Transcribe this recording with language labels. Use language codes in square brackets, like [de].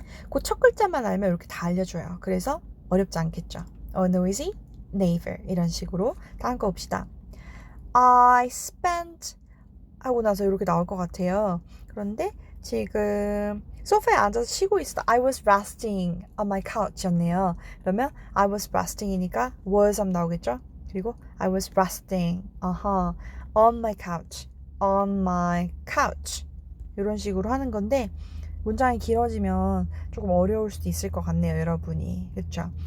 [ko] 그 첫 글자만 알면 이렇게 다 알려줘요. 그래서 어렵지 않겠죠. [en] noisy neighbor [ko] 이런 식으로 다음 거 봅시다. [en] I spent [ko] 하고 나서 이렇게 나올 것 같아요. 그런데 지금 소파에 앉아서 쉬고 있어. [en] I was resting on my couch [ko] 였네요. 그러면 [en] I was resting [ko] 이니까 was 하면 나오겠죠? 그리고 [en] I was resting on my couch, [ko] on my couch 이런 식으로 하는 건데 문장이 길어지면 조금 어려울 수도 있을 것 같네요, 여러분이. 그렇죠?